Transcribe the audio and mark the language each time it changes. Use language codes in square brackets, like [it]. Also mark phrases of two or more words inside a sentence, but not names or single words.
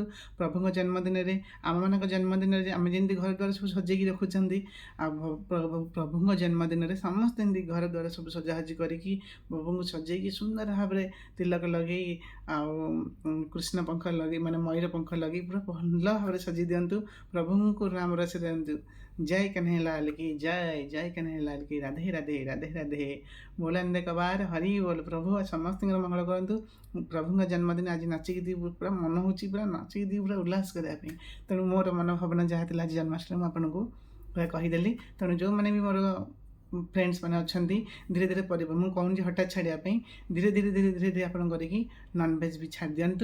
[or] ପ୍ରଭୁଙ୍କ ଜନ୍ମଦିନରେ, ଆମମାନଙ୍କ ଜନ୍ମଦିନରେ ଆମେ ଯେମିତି ଘର ଦ୍ୱାର ସବୁ ସଜେଇକି ରଖୁଛନ୍ତି, ଆଉ ପ୍ରଭୁଙ୍କ ଜନ୍ମଦିନରେ ସମସ୍ତେ ଏମିତି ଘର ଦ୍ୱାର ସବୁ ସଜାସଜି କରିକି ପ୍ରଭୁଙ୍କୁ ସଜେଇକି ସୁନ୍ଦର ଭାବରେ ତିଲକ ଲଗେଇ ଆଉ କୃଷ୍ଣ ପଙ୍ଖ ଲଗେଇ, ମାନେ ମୟୂର ପଙ୍ଖ ଲଗେଇ ପୁରା ଭଲ ଭାବରେ ସଜେଇ ଦିଅନ୍ତୁ। ପ୍ରଭୁଙ୍କୁ ରାମ ରସ ଦିଅନ୍ତୁ। [hi] ଜୟ କन्हैया लाल की जय, जय कन्हैया लाल की राधे राधे राधे राधे। [or] ବୋଲାନ୍ଦ କବାର ହରି ବୋଲ। ପ୍ରଭୁ ସମସ୍ତଙ୍କର ମଙ୍ଗଳ କରନ୍ତୁ। ପ୍ରଭୁଙ୍କ ଜନ୍ମଦିନ ଆଜି ନାଚିକି ଦି ପୁରା ମନ ହେଉଛି ପୁରା ନାଚିକି ଦି ପୁରା ଉଲ୍ଲାସ କରିବା ପାଇଁ। ତେଣୁ ମୋର ମନୋଭାବନା ଯାହା ଥିଲା ଆଜି ଜନ୍ମାଷ୍ଟମୀ ମୁଁ ଆପଣଙ୍କୁ ପୁରା କହିଦେଲି। ତେଣୁ ଯେଉଁମାନେ ବି ମୋର ଫ୍ରେଣ୍ଡସ୍ ମାନେ ଅଛନ୍ତି, ଧୀରେ ଧୀରେ ମୁଁ କହୁନି ହଠାତ୍ ଛାଡ଼ିବା ପାଇଁ, ଧୀରେ ଧୀରେ ଧୀରେ ଧୀରେ ଧୀରେ ଆପଣ କରିକି ନନଭେଜ୍ ବି ଛାଡ଼ି ଦିଅନ୍ତୁ।